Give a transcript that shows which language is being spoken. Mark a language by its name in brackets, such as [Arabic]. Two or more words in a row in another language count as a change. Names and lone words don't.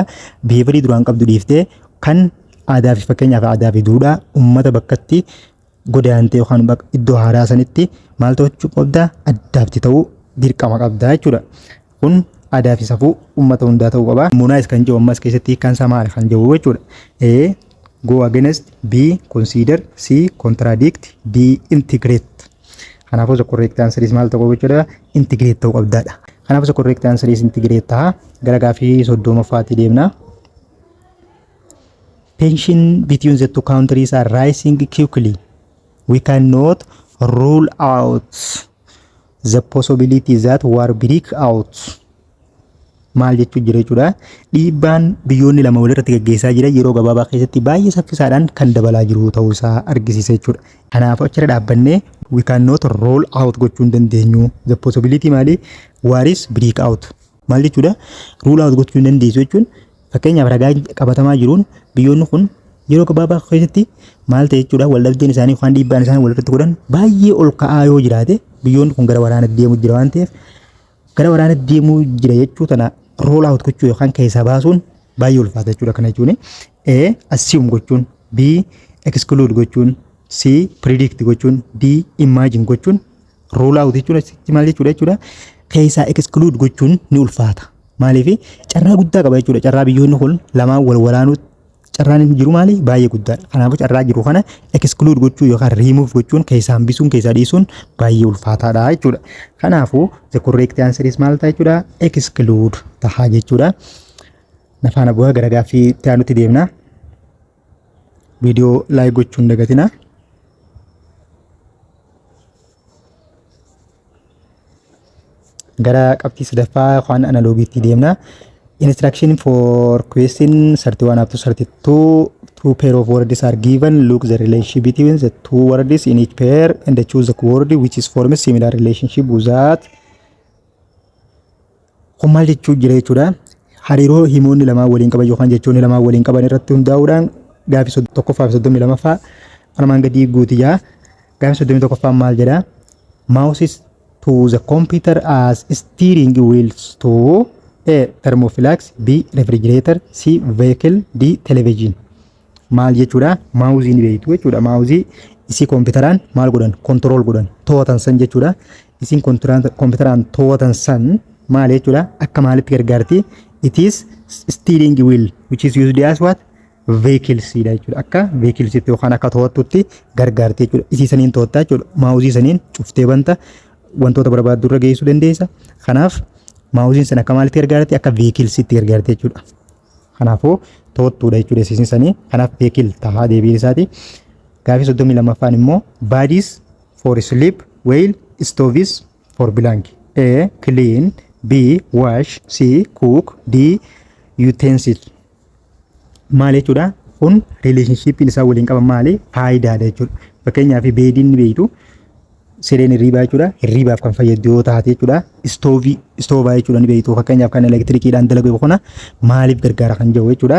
[Oromo] Behaviyorii duraan qabdu dhiiftee kan aadaa fi fakkeenyaaf aadaa fi duudhaa uummata bakkatti godaantee yookaan iddoo haaraa sanitti maal ta'uu qabda, addaabti ta'uu dirqama qabda jechuudha. Kun aadaa fi safuu uummata hundaa ta'uu qaba. Harmonize kan jedhu ammas keessatti kan isaa maal kan jedhu jechuudha. [English] A go against, B consider, C contradict, D integrate. [Oromo] Kanaafuu [English] the correct answer is [Oromo] maal ta'uu jechuudha. Integrate ta'uu qabdaadha. [English] Kanaafuu the correct answer is integrate ta'a. [Oromo] Gara gaafii 30ffaatti deemna. [English] Tension between the two countries are rising quickly. We cannot rule out the possibility that war break out. [Oromo] Maal jechuu jira jechuudha. Dhiibbaan biyyoonni lama walirratti gaggeessaa jira yeroo gabaabaa keessatti baay'ee saffisaadhaan kan dabalaa jiru ta'uu isaa argisiisa jechuudha. Kanaaf achirra dhaabbannee [English] we cannot rule out [Oromo] gochuu hin dandeenyu. [English] The possibility maali? War is break out. [Oromo] Maal jechuudha? [English] Rule out [Oromo] gochuu hin dandeessu jechuun fakkeenyaaf ragaa qabatamaa jiruun biyyoonni kun yeroo gabaabaa keessatti maal ta'e jechuudha. Waldhabdeen isaanii yookaan dhiibbaan isaanii walirratti godhan baay'ee ol ka'aa yoo jiraate biyyoonni kun gara waraanatti deemuu jira waan ta'eef gara waraanatti deemuu jira jechuu tana [English] roll out [Oromo] gochuu yookaan keessaa baasuun baay'ee ulfaata jechuudha. Kana jechuun A assume gochuun, B exclude gochuun, C predict gochuun, D imagine gochuun [English] roll out [Oromo] jechuudha. Maal jechuudha? Keessaa exclude gochuun ni ulfaata. Maaliif carraa guddaa qaba jechuudha. Carraa biyyoonni kun lamaan wal waraanuu carraan jiru maali? Baay'ee guddaadha. Kanaafuu carraa jiru kana exclude gochuu yookaan remove gochuun keessaa hambisuun keessaa dhiisuun baay'ee ulfaataadha jechuudha. Kanaafuu [English] the correct answer is [Oromo] maal ta'a jechuudha? Exclude ta'a jechuudha. Nafaana bu'aa gara gaaffii itti aanutti deemna. Viidiyoo laayik gochuun dagatina. Gara qabxii sadaffaa yookaan analoogiitti deemna. [English] Instruction for question 31 up to 32. Two pair of words are given. Look the relationship between the two words in each pair and choose the word which is forms similar relationship with that. [Oromo] Kun maal jechuu jira jechuudha. Hariiroo himoonni lamaa waliin qaban yookaan jechoonni lamaa waliin qaban irratti hundaa'uudhaan gaafii 1ffaa fi 32ffaa armaan gadii guutiyyaa. Gaafii 31ffaa maal jedha? [English] Mouse to the computer as steering wheels to A thermoflax, B refrigerator, C vehicle, D television. [Oromo] Maal jechuudha? Maawuziin beektu jechuudha. Maawuzii isii kompiitaraan maal godhan? Control godhan. To'atan san jechuudha. Isiin kompiitaraan to'atan san maal jechuudha? Akka maalitti gargaarti? [English] It is steering wheel which is used as what? [Oromo] Vehicles jechuudha. Akka vehicles yookaan akka to'attutti gargaarti jechuudha. Isii saniin to'attaa jechuudha. Maawuzii saniin cuftee banta wantoota barbaaddu irra geessuu dandeessa. Kanaaf maawuziin sana akka maalitti gargaarti? Akka veehikilsiitti gargaarti jechuudha. Kanaafuu to'attuudha jechuudha isiin sanii. Kanaaf veehikil tahaa deebiin isaati. Gaafii 32ffaan immoo [English] bodies for sleep, while stoves for blank. A clean, B wash, C cook, D utensil. [Oromo] Maal jechuudha? Kun relationshipiin isaa waliin qaban maali? Faayidaadha jechuudha. Fakkeenyaaf beediin ni beektu. Sireen hirriibaa jechuudha. Hirriibaaf kan fayyadu yoo taate jechuudha. Istoovaa jechuudha ni beektu. Fakkeenyaaf kan elektirikiidhaan dalagu kana maaliif gargaara kan jedhu jechuudha.